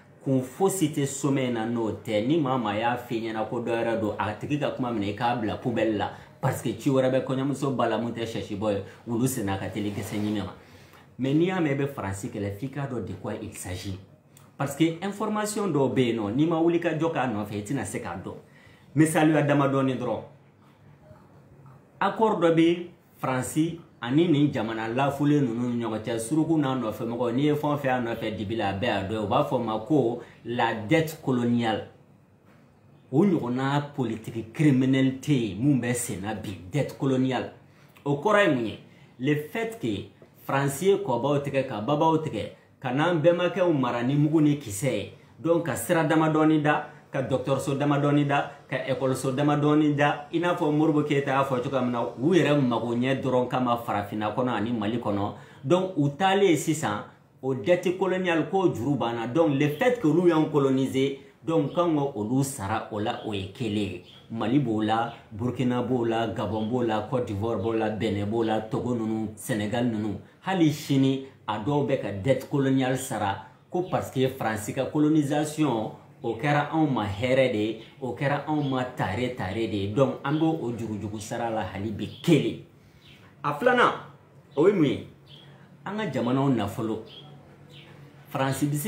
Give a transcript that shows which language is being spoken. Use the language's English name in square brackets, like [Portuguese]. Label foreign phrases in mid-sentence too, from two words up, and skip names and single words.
[Bambara] kun fosi tɛ sommet na n'o tɛ ni maa maa y'a f'i ɲɛna ko dɔ yɛrɛ don a tigi ka kuma minɛ i k'a bila poubelle la parce que ci wɛrɛ bɛ kɔɲɔmuso ba la mun tɛ sɛsibɔ ye wulu senna ka teli kisɛ ɲimi ma mais n'i y'a mɛn i bɛ faransi kɛlɛ f'i k'a dɔn de [French] quoi il s'agit parce que information [Bambara] dɔw bɛ yen nɔ n'i ma wuli ka jɔ k'a nɔfɛ i tɛna se k'a dɔn misaliya damadɔni dɔrɔn accord dɔ bɛ faransi ani nin jamana lafulen ninnu ni ɲɔgɔn cɛ suruku n'a nɔfɛmɔgɔ n'i ye fɛn o fɛn y'a nɔfɛ dibi la a bɛɛ y'a dɔn u b'a fɔ o ma ko [French] la dette coloniale [Bambara] o ɲɔgɔnna [French] politique criminelle [Bambara] tɛ yen mun bɛ sen na bi [French] dette coloniale [Bambara] o kɔrɔ ye mun ye [French] le fait que [Bambara] faransi ye kɔbaw tigɛ ka babaw tigɛ ka n'an bɛnbakɛw mara ni mugu ni kisɛ ye donc ka sira damadɔni da ka dɔgɔtɔrɔso damadɔni da ka ekɔliso damadɔni da i n'a fɔ Modibo Keyita y'a fɔ cogoya min na u yɛrɛ mago ɲɛ dɔrɔn kama farafinna kɔnɔ ani Mali kɔnɔ donc u taalen sisan o [French] dette coloniale [Bambara] ko juru banna donc [French] le fait que [Bambara] olu y'an coloniser donc kan ka olu sara o la o ye kelen ye Mali b'o la Burkina b'o la Gabon b'o la Côte d'Ivoire b'o la Benin b'o la Togo ninnu Sénégal ninnu hali sini a dɔw bɛ ka dette coloniale sara ko [French] parce que [Bambara] Faransi ka colonisation o kɛra anw ma hɛrɛ de ye o kɛra anw ma tare de ye donc an b'o o jurujugu sara la hali bi kelen a filanan o ye mun ye an ka jamanaw nafolo Faransi bɛ se